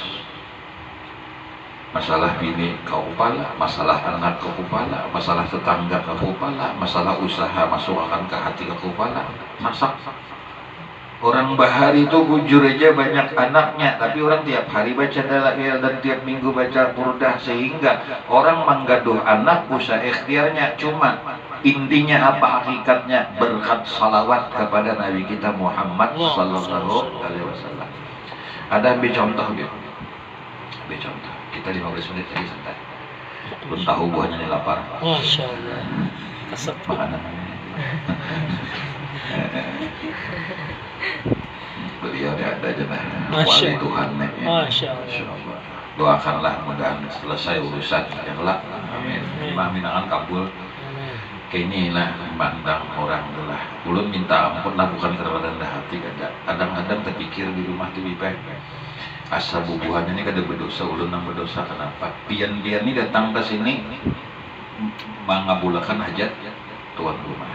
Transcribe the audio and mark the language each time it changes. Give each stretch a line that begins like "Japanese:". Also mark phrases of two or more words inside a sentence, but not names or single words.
Banjar: Masalah bini ke kepala, masalah anak ke kepala, masalah tetangga ke kepala, masalah usaha masuk akan ke hati ke kepala, masak Orang bahari itu bujur aja banyak anaknya, tapi orang tiap hari baca dalail dan tiap minggu baca burdah, sehingga orang menggaduh anak usaha ikhtiarnya.
Indonesian: Cuma intinya apa, hakikatnya berkat salawat kepada Nabi kita Muhammad
Arabic: sallallahu alaihi wasallam.
Indonesian: Ada ambil contoh gitu. Ambil contoh. Kita 15 menit lagi santai. Belum tahu buahnya nih lapar.
Arabic: Masya Allah.
Indonesian: Makanan.
Banjar: Beliau ada aja nah, wali Tuhan nih.
Arabic: Masya Allah.
Indonesian: Doakanlah mudah selesai urusan yang lah. Amin. Amin akan kabul. Kayaknya lah mandang orang telah.
Banjar: Ulun minta ampun lah, bukan karena rendah hati. Kadang-kadang terpikir di rumah tuh bipek. Asa bubuhannya ini kada berdosa, ulun nang berdosa.
Indonesian: Kenapa?
Banjar: Pian-pian ini datang ke sini mengabulkan hajat tuan rumah.